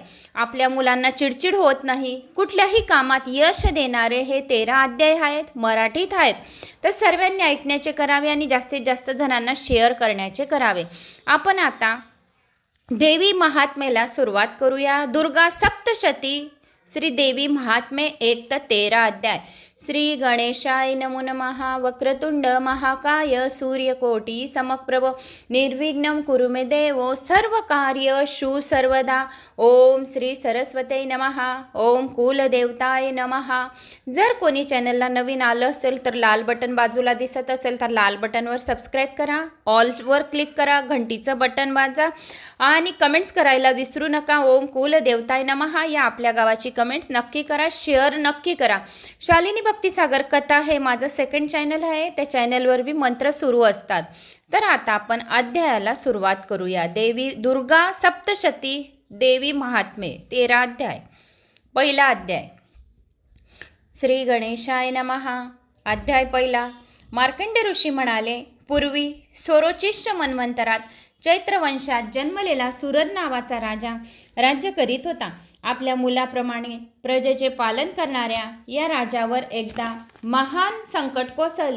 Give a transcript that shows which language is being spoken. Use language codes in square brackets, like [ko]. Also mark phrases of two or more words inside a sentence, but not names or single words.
[mr] आपल्या मुलांना चिडचिड होत नाही, कुठल्याही कामात यश देणारे हे 13 अध्याय आहेत, मराठीत आहेत। तर सर्वांनी ऐकण्याचे करावे आणि जास्तीत जास्त जणांना शेअर करण्याचे करावे। आपण आता देवी महात्म्याला सुरुवात करूया। दुर्गा सप्तशती श्री देवी महात्म्य 1 तर 13 अध्याय। [sa] श्री गणेशाय नमो नमः। वक्रतुंड महाकाय सूर्यकोटि समप्रभ निर्विघ्नं कुरु मे देवो सर्वकार्येषु सर्वदा। ओम श्री सरस्वती नमः। ओम कुलदेवताय नमः। [mr] जर कोणी चॅनलला नवीन आलं असेल तर लाल बटन बाजूला दिसत असेल तर लाल बटनवर सबस्क्राईब करा, ऑलवर क्लिक करा, घंटीचं बटन वाजवा आणि कमेंट्स करायला विसरू नका। [sa] ओम कुलदेवताय नमः [mr] या आपल्या गावाची कमेंट्स नक्की करा, शेअर नक्की करा। शालिनी भक्तिसागर कथा हे माझं [en] second channel [mr] आहे, त्या चॅनलवर बी मंत्र सुरू असतात। तर आता आपण अध्यायाला सुरुवात करूया। देवी दुर्गा सप्तशती देवी महात्म्य 13 अध्याय। पहिला अध्याय। [sa] श्री गणेशाय नमः। [mr] अध्याय पहिला। मार्कंडेय ऋषी म्हणाले, पूर्वी स्वरोचिष्य मन्वंतरात चैत्र वंशात जन्मलेला सूरद नावाचा राजा राज्य करीत होता। आपल्या मुलाप्रमाणे प्रजेचे पालन करणाऱ्या या राजावर एकदा महान संकट कोसळले।